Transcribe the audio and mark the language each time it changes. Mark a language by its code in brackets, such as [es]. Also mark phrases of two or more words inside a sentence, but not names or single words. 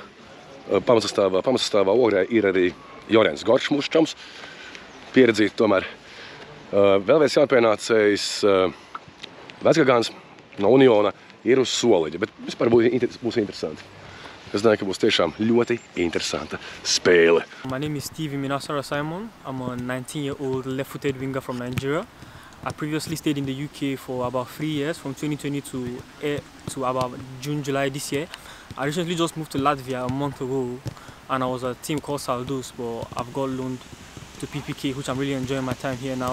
[lv] Pamatsastāvā Ogrē ir arī Jorens Gorčs, mūsu čoms. Pieredzīt tomēr. Vēl viens jaunpienācējs Vecgagāns no Uniona ir uz soliņa, bet vispār būs interesanti. Es domāju, ka būs tiešām ļoti interesanta spēle. [en] My name is Stevie Minasara Simon. I'm a 19-year-old left-footed winger from Nigeria. I previously stayed in the UK for about 3 years, from 2020 to about June, July this year. I recently just moved to Latvia a month ago, and I was at a team called Saldus, but I've got loaned to PPK, which I'm really enjoying my time here now.